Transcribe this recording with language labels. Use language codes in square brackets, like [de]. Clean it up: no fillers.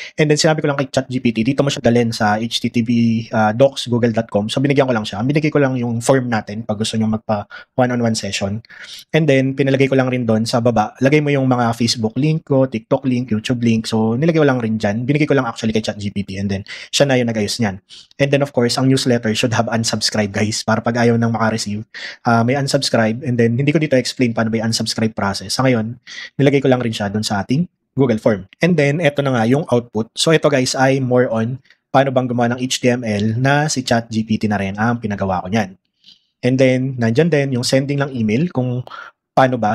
[en] And then, [tl] sinabi ko lang kay ChatGPT, dito mo siya dalhin sa http://docs.google.com. So, binigyan ko lang siya. Binigay ko lang yung form natin pag gusto nyo magpa one-on-one session. [en] And then, [tl] pinalagay ko lang rin doon sa baba. Lagay mo yung mga Facebook link ko, TikTok link, YouTube link. So, nilagay ko lang rin dyan. Binigay ko lang actually kay ChatGPT. And then, siya na yung nag-ayos niyan. [en] And then, of course, [tl] ang [en] newsletter should have unsubscribe, guys. [tl] Para pag ayaw nang makareceive, may unsubscribe. [en] And then, [tl] hindi ko dito explain paano ba yung unsubscribe process. Sa ngayon, nilagay ko lang rin siya doon sa ating Google Form. [en] And then, [tl] eto na nga yung output. [en] So, [tl] ito guys ay more on paano bang gumawa ng HTML na si ChatGPT na rin ang pinagawa ko niyan. [en] And then, [tl] nandyan din yung sending ng email kung paano ba.